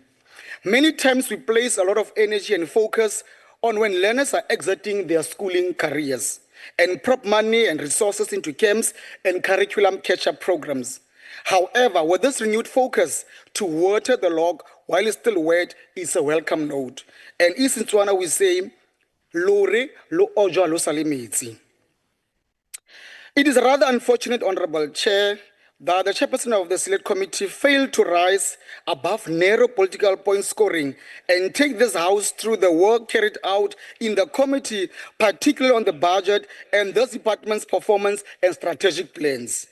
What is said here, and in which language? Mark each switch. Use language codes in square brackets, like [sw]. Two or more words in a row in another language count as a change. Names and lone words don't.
[en] Many times we place a lot of energy and focus on when learners are exiting their schooling careers and prop money and resources into camps and curriculum catch-up programs. However, with this renewed focus, to water the log while it's still wet is a welcome note. And in Setswana we say, [tn] Lore lo ojwa lo sale metsi. [en] It is rather unfortunate, Honorable Chair, that the chairperson of the Select Committee failed to rise above narrow political point scoring and take this House through the work carried out in the committee, particularly on the budget and this department's performance and strategic plans.